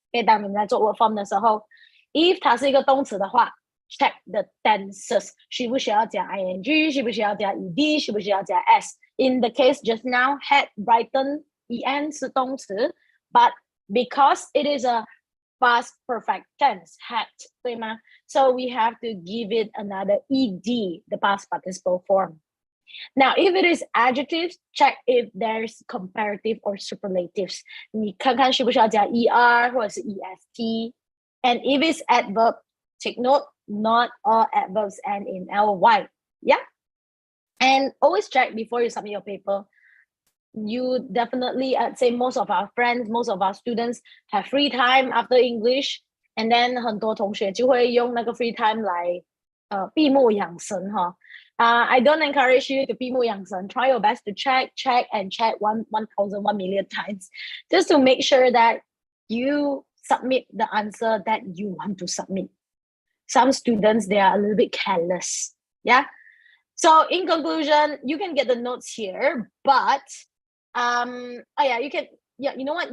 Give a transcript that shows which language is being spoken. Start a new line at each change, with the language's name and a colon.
Chinese: 当你们在做
English: word form
Chinese: 的时候 ，if 它是一个动词的话 ，
English: check the tenses，
Chinese: 需不需要加 ing， 需不需要加 ed， 需不需要加 s。
English: In the case just now, had, brighten, en
Chinese: 是动词
English: ，but because it is a past perfect tense, had
Chinese: 对吗
English: ？So we have to give it another ed, the past participle form. Now, if it is adjectives, check if there's comparative or superlatives.
Chinese: 你看看需不需要加 er 或者是 est.
English: And if it's adverb, take note, not all adverbs end in ly. Yeah? And always check before you submit your paper. You definitely, I'd say most of our friends, most of our students have free time after English. And then
Chinese: 很多同学就会用那个
English: free time
Chinese: 来闭目养神哈。
English: I don't encourage you to
Chinese: 闭目养神.
English: Try your best to check and check 1,000, 1 million times, just to make sure that you submit the answer that you want to submit. Some students, they are a little bit careless. Yeah. So in conclusion, you can get the notes here, but you can, you know what?